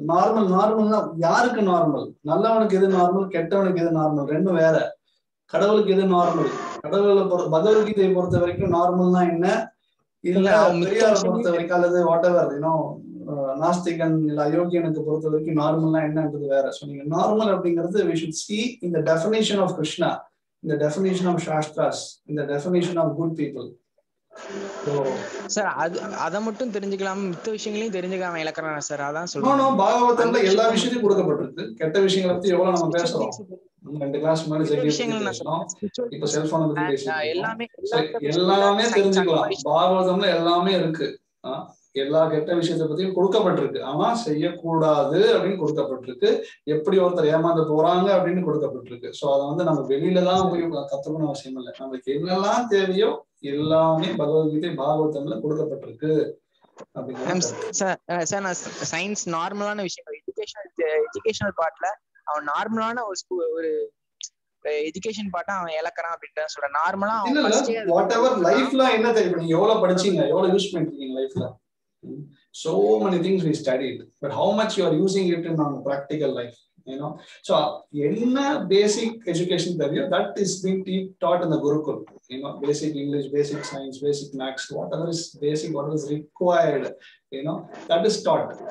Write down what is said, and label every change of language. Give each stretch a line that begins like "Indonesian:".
Tamil: நார்மல்னா யாருக்கு நார்மல்? நல்லவனுக்கு எது நார்மல், கெட்டவனுக்கு எது நார்மல்? ரெண்டும் வேற. கடவுளுக்கு எது நார்மல்? பகவத்கீதையை பொறுத்த வரைக்கும் நார்மல்னா என்ன, இல்ல பெரியாரை பொறுத்த வரைக்கும் அல்லது வாட் எவர் நாஸ்திகன் இல்ல அயோக்கியனுக்கு பொறுத்த வரைக்கும் நார்மல்னா என்னன்றது வேற. ஸோ நீங்க நார்மல் அப்படிங்கிறது
English: we should see in the definition of Krishna, in the definition of Shastras, in the definition of good people.
Tamil: Sir அத மட்டும் தெரிஞ்சுக்கலாம், மித்த விஷயங்களையும் தெரிஞ்சுக்காம இழக்கறானே சார், அதான் சொல்றேன். பாகவதத்துல எல்லா விஷயத்தையும் கொடுக்கப்பட்டிருக்கு. கெட்ட விஷயங்களை பத்தி எவ்வளவு நம்ம பேசுறோம். 2 கிளாஸ் முன்னாடி பேசணும். இப்ப செல்போனை பத்தி பேசிட்டு எல்லாமே தெரிஞ்சுக்கலாம். பாகவதம்ல எல்லாமே இருக்கு. எல்லா கெட்ட விஷயத்தை பத்தியும் கொடுக்கப்பட்டிருக்கு. ஆனா செய்யக்கூடாது அப்படின்னு கொடுக்கப்பட்டிருக்கு. எப்படி ஒருத்தர் ஏமாந்து போறாங்க அப்படின்னு கொடுக்கப்பட்டிருக்கு. சோ அதை நம்ம வெளியில தான் போய் கத்துக்கணும் அவசியம் இல்லை. நமக்கு என்னெல்லாம் தேவையோ எல்லாமே பகவத்கீதை பாகவதம்ல கொடுக்கப்பட்டிருக்கு. சார் நான் சயின்ஸ் நார்மலான விஷயம், எஜுகேஷனல் பார்ட்ல அவன் நார்மலான ஒரு எஜுகேஷன் பார்ட்டா அவன் இழக்கறான் அப்படின்னு சொல்றேன். நார்மலா வாட் எவர் லைஃப்ல என்ன தெரியும், நீங்க எவ்வளவு படிச்சீங்க, எவ்வளவு யூஸ் பண்ணிருக்கீங்க லைஃப்ல.
English: So many things we studied, but how much you are using it in our practical life, so enna basic education theory that is being taught in the Gurukul, basic English, basic science, basic maths, whatever is basic, what is required, that is taught.